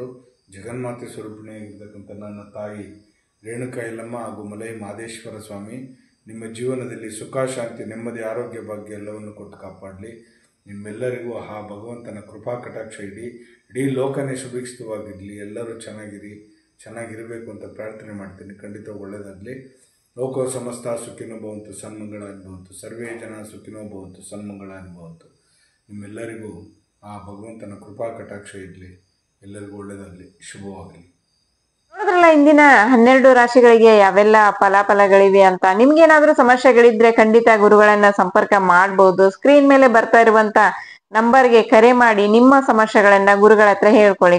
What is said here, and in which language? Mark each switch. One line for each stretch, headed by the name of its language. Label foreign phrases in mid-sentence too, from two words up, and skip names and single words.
Kannada: ಜಗನ್ಮಾತೆ ಸ್ವರೂಪಿಣಿ ಇರ್ತಕ್ಕಂಥ ನನ್ನ ತಾಯಿ ರೇಣುಕಾ ಯಲ್ಲಮ್ಮ ಹಾಗೂ ಮಲೆ ಮಹದೇಶ್ವರ ಸ್ವಾಮಿ ನಿಮ್ಮ ಜೀವನದಲ್ಲಿ ಸುಖ, ಶಾಂತಿ, ನೆಮ್ಮದಿ, ಆರೋಗ್ಯ ಭಾಗ್ಯ ಎಲ್ಲವನ್ನು ಕೊಟ್ಟು ಕಾಪಾಡಲಿ. ನಿಮ್ಮೆಲ್ಲರಿಗೂ ಆ ಭಗವಂತನ ಕೃಪಾ ಕಟಾಕ್ಷ ಇಡೀ ಲೋಕನೇ ಸುಭಿಕ್ಷಿತವಾಗಿರಲಿ. ಎಲ್ಲರೂ ಚೆನ್ನಾಗಿರಬೇಕು ಅಂತ ಪ್ರಾರ್ಥನೆ ಮಾಡ್ತೀನಿ. ಖಂಡಿತ ಒಳ್ಳೆಯದಾಗಲಿ.
Sanskrit: ಲೋಕೋ ಸಮಸ್ತ ಸುಖಿನೋ ಭವಂತು, ಸನ್ಮಂಗಳಾನಿ ಭವಂತು. ಸರ್ವೇ ಜನ ಸುಖಿನೋ ಭವಂತು, ಸನ್ಮಂಗಳಾನಿ ಭವಂತು.
Kannada: ನಿಮ್ಮೆಲ್ಲರಿಗೂ ಆ ಭಗವಂತನ ಕೃಪಾ ಕಟಾಕ್ಷ ಇರಲಿ. ಎಲ್ಲರಿಗೂ ಒಳ್ಳೆಯದಾಗಲಿ, ಶುಭವಾಗಲಿ. ನೋಡಿದ್ರಲ್ಲ ಇಂದಿನ 12 ರಾಶಿಗಳಿಗೆ ಯಾವೆಲ್ಲ ಫಲಾಫಲಗಳಿವೆ ಅಂತ. ನಿಮ್ಗೇನಾದ್ರೂ ಸಮಸ್ಯೆಗಳಿದ್ರೆ ಖಂಡಿತ ಗುರುಗಳನ್ನ ಸಂಪರ್ಕ ಮಾಡಬಹುದು. ಸ್ಕ್ರೀನ್ ಮೇಲೆ ಬರ್ತಾ ಇರುವಂತ ನಂಬರ್ಗೆ ಕರೆ ಮಾಡಿ ನಿಮ್ಮ ಸಮಸ್ಯೆಗಳನ್ನ ಗುರುಗಳ ಹತ್ರ ಹೇಳ್ಕೊಳ್ಳಿ.